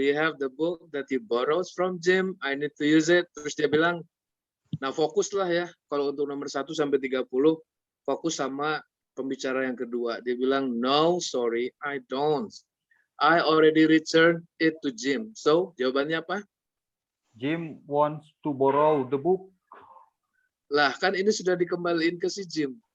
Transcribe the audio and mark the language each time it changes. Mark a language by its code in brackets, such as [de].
[en] They have the book that you borrowed from Jim. I need to use it. [id] Terus dia bilang, nah fokuslah ya. Kalau untuk nomor 1 sampai 30, fokus sama pembicara yang kedua. Dia bilang, [en] no, sorry, I don't. I already returned it to Jim. [id] So, jawabannya apa? [en] Jim wants to borrow the book. [id] Lah, kan ini sudah dikembaliin ke si Jim.